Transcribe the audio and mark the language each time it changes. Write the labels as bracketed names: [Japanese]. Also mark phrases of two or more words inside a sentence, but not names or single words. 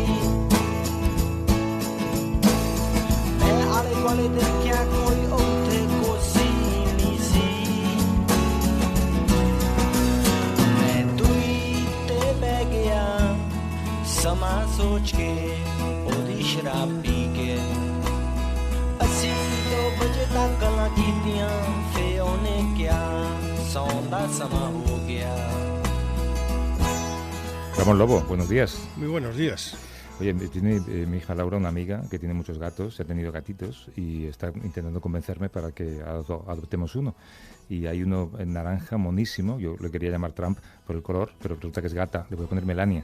[Punjabi] ਮੈਂ ਆਲੇ ਦੁਆਲੇ ਦੇਖਿਆ ਕੋਈ ਉੱਥੇ ਕੋਸੀ ਨਹੀਂ ਸੀ ਮੈਂ ਦੂਰੀ ਤੇ ਬਹਿ ਗਿਆ ਸਮਾਂ ਸੋਚ ਕੇ ਉਹਦੀ ਸ਼ਰਾਬ ਪੀ ਕੇ ਅਸੀਂ 2 ਵਜੇ ਤੱਕ ਗੱਲਾਂ ਕੀਤੀਆਂ ਫੇ ਉਹਨੇ ਕਿਹਾ ਸੌਣ ਦਾ ਸਮਾਂ ਹੋ ਗਿਆ [Spanish] Ramón Lobo, buenos días. Muy buenos días. Oye, tiene mi hija Laura una amiga que tiene muchos gatos, ha tenido gatitos y está intentando convencerme para que adoptemos uno. Y hay uno en naranja monísimo, yo le quería llamar Trump por el color, pero resulta que es gata, le voy a poner Melania.